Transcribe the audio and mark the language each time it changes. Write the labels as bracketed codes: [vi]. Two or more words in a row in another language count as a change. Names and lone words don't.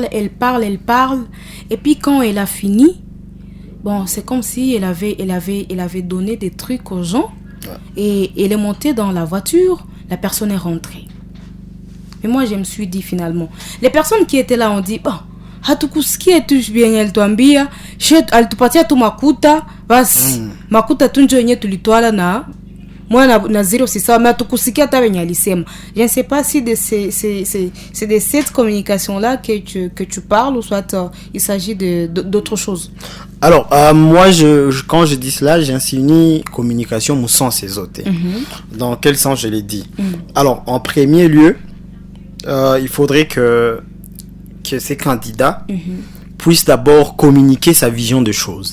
[fr] Et puis quand elle a fini, bon, c'est comme si elle avait donné des trucs aux gens. Et elle est montée dans la voiture, la personne est rentrée. Mais moi je me suis dit finalement, les personnes qui étaient là ont dit, bon, [sw] hatukusikia tu bien alituambia, alitupatia tu makuta, basi makuta tu njo yenye tulitwala na moi na zero [fr] c'est ça, mais [sw] hatukusikia hata venye alisema. [fr] Je ne sais pas si c'est de cette communication là que tu parles ou soit il s'agit d'autre chose. Alors, moi, quand je dis cela, j'insinue communication au sens exoté. Dans quel sens je l'ai dit? Alors, en premier lieu, il faudrait que ces candidats puissent d'abord communiquer sa vision de choses.